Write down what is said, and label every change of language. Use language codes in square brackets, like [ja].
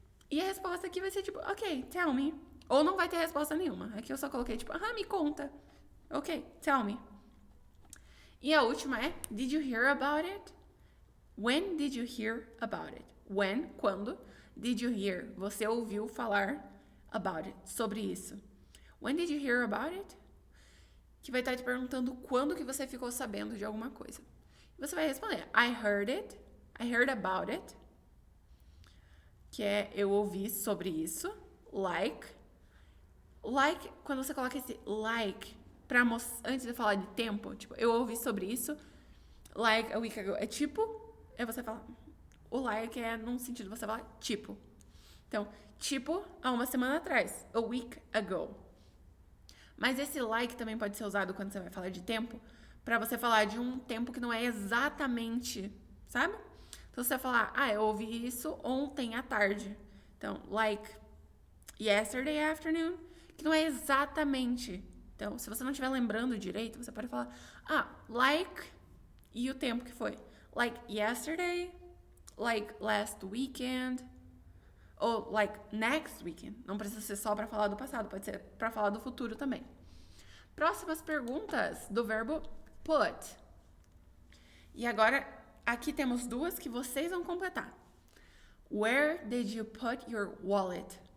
[pt] E a resposta aqui vai ser tipo, [en] ok, tell me. [pt] Ou não vai ter resposta nenhuma. Aqui eu só coloquei tipo, me conta. [en] Ok, tell me. [pt] E a última é, [en] did you hear about it? When did you hear about it? When, quando, did you hear? [pt] Você ouviu falar [en] about it, [pt] sobre isso. [en] When did you hear about it? [pt] Que vai estar te perguntando quando que você ficou sabendo de alguma coisa. E você vai responder, [en] I heard it, I heard about it. [pt] Que é, eu ouvi sobre isso. Like, quando você coloca esse like, antes de falar de tempo, tipo, eu ouvi sobre isso, [en] like a week ago, [pt] é tipo, você fala, o like é num sentido, você fala tipo. Então, tipo, há uma semana atrás, [en] a week ago. [pt] Mas esse like também pode ser usado quando você vai falar de tempo, pra você falar de um tempo que não é exatamente, sabe? Então, você vai falar, eu ouvi isso ontem à tarde. Então, [en] like yesterday afternoon, [pt] que não é exatamente. Então, se você não estiver lembrando direito, você pode falar, like, e o tempo que foi. [en] Like yesterday, like last weekend, ou like next weekend. [pt] Não precisa ser só para falar do passado, pode ser para falar do futuro também. Próximas perguntas do verbo put. E agora, aqui temos duas que vocês vão completar. [en] Where did you put your wallet?